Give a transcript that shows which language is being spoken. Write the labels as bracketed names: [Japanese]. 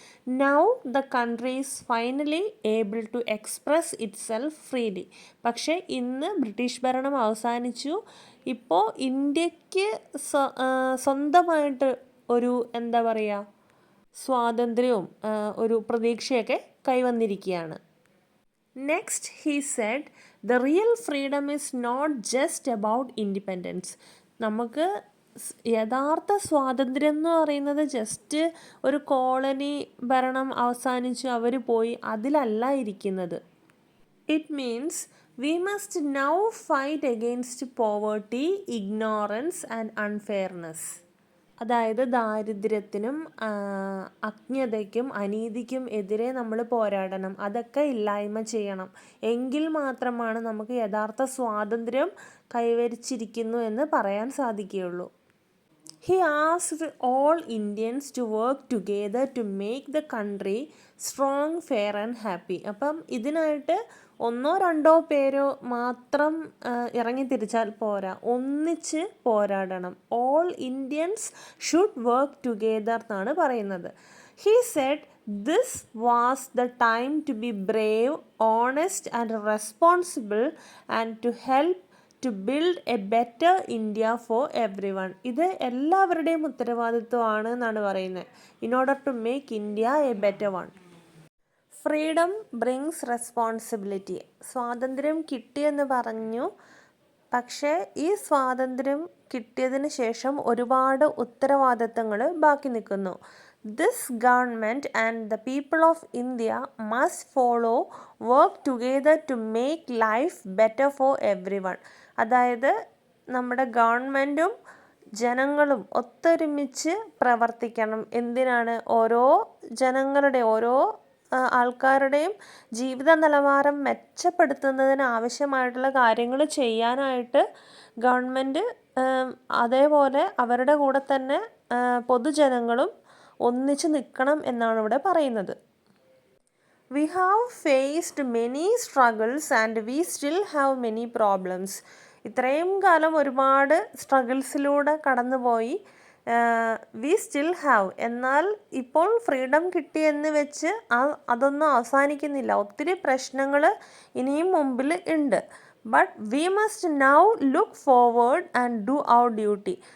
[English] Now the country is finally able to express itself freely. [Malayalam] പക്ഷേ ഇന്ന് British ഭരണം അവസാനിച്ചു. ഇപ്പോൾ ഇന്ത്യക്ക് സ്വന്തമായിട്ട് ഒരു എന്താ പറയുക സ്വാതന്ത്ര്യവും ഒരു പ്രതീക്ഷയൊക്കെ കൈവന്നിരിക്കുകയാണ്. [English] Next, he said, the real freedom is not just about independence. [Malayalam] നമുക്ക് യഥാർത്ഥ സ്വാതന്ത്ര്യം എന്ന് പറയുന്നത് ജസ്റ്റ് ഒരു കോളനി ഭരണം അവസാനിച്ചു അവർ പോയി അതിലല്ല ഇരിക്കുന്നത്. [English] It means we must now fight against poverty, ignorance and unfairness. [Malayalam] അതായത് ദാരിദ്ര്യത്തിനും അജ്ഞതയ്ക്കും അനീതിക്കും എതിരെ നമ്മൾ പോരാടണം. അതൊക്കെ ഇല്ലായ്മ ചെയ്യണം. എങ്കിൽ മാത്രമാണ് നമുക്ക് യഥാർത്ഥ സ്വാതന്ത്ര്യം കൈവരിച്ചിരിക്കുന്നു എന്ന് പറയാൻ സാധിക്കുകയുള്ളൂ. [English] He asked all Indians to work together to make the country strong, fair and happy. [Malayalam] അപ്പം ഇതിനായിട്ട് ഒന്നോ രണ്ടോ പേരോ മാത്രം ഇറങ്ങി തിരിച്ചാൽ പോരാ, ഒന്നിച്ച് പോരാടണം. [English] all Indians should work together [Malayalam] എന്നാണ് പറയുന്നത്. [English] He said this was the time to be brave, honest and responsible and to help to build a better India for everyone. [Malayalam] ഇത് എല്ലാവരുടെയും ഉത്തരവാദിത്വമാണ് എന്നാണ് പറയുന്നത്. [English] In order to make India a better one. Freedom brings responsibility. [Malayalam] സ്വാതന്ത്ര്യം കിട്ടിയെന്ന് പറഞ്ഞു, പക്ഷേ ഈ സ്വാതന്ത്ര്യം കിട്ടിയതിന് ശേഷം ഒരുപാട് ഉത്തരവാദിത്തങ്ങൾ ബാക്കി നിൽക്കുന്നു. [English] This government and the people of India must follow work together to make life better for everyone. [Malayalam] അതായത് നമ്മുടെ ഗവൺമെൻറ്റും ജനങ്ങളും ഒത്തൊരുമിച്ച് പ്രവർത്തിക്കണം. എന്തിനാണ്? ഓരോ ജനങ്ങളുടെ ഓരോ ആൾക്കാരുടെയും ജീവിത നിലവാരം മെച്ചപ്പെടുത്തുന്നതിന് ആവശ്യമായിട്ടുള്ള കാര്യങ്ങൾ ചെയ്യാനായിട്ട് ഗവൺമെൻറ് അതേപോലെ അവരുടെ കൂടെ തന്നെ പൊതുജനങ്ങളും ഒന്നിച്ച് നിൽക്കണം എന്നാണ് ഇവിടെ പറയുന്നത്. [English] We have faced many struggles and we still have many problems. [Malayalam] ഇത്രയും കാലം ഒരുപാട് സ്ട്രഗിൾസിലൂടെ കടന്നുപോയി. [English] we still have, [Malayalam] എന്നാൽ ഇപ്പോൾ ഫ്രീഡം കിട്ടിയെന്ന് വെച്ച് അതൊന്നും അവസാനിക്കുന്നില്ല. ഒത്തിരി പ്രശ്നങ്ങൾ ഇനിയും മുമ്പിൽ ഉണ്ട്. [English] But we must now look forward and do our duty.